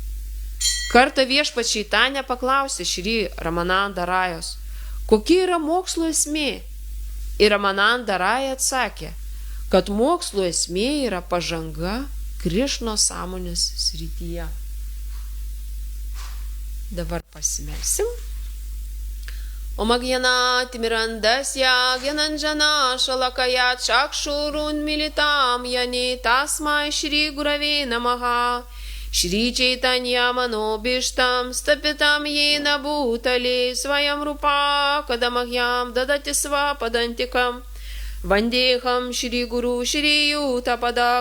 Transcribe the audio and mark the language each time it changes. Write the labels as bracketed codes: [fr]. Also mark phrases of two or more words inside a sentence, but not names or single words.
[lt] Kartą viešpats Čaitanija paklausė Šri Ramananda Rajos, kokia yra mokslo esmė? Ir Ramananda Raja atsakė, kad mokslo esmė yra pažanga Krišnos sąmonės srityje. Dabar pasimelsim. [sa] Om Agyanati Mirandasya Gyananjana Shalakaya Chakshurun Militam Yani Tasmai Shri Gurave Namaha Shri Chaitanya Manobishtam Stapitam Yena Bhutale Svayam Rupa Kadamahyam Dadati Svapadantikam Vandeham Shri Guru Shri Yutapada